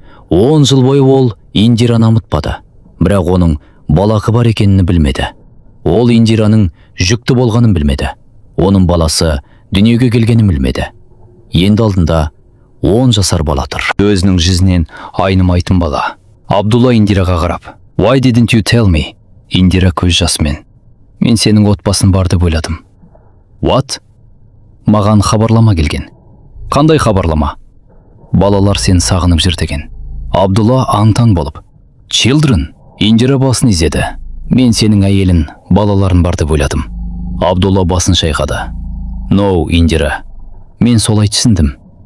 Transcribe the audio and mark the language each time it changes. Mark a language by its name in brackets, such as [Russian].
[Kazakh] 10 жыл бойы ол Индираны ұмытпады. Бірақ оның балақы бар екенін білмеді. Ол Индираның жүкті болғанын білмеді. Оның баласы дүниеге келгенін білмеді. Енді алдында 10 жасар бала тұр. Өзінің жүзінен айнымайтын бала. Абдулла Индираға қарап, [English] Why didn't you tell me? [Kazakh] Индира көз жасымен. Мен сенің отбасын бар деп ойладым. [English] What? [Kazakh] Маған хабарлама келген. Қандай хабарлама? Балалар сені сағынып жүр деген. Абдулла аң-таң болып. [English] Children? [Kazakh] Индира басын изеді. Мен сенің әйелін, балаларын бар деп ойладым. Абдулла басын шайқады. [English] No, [Kazakh] Индира. Мен солай түсіндім.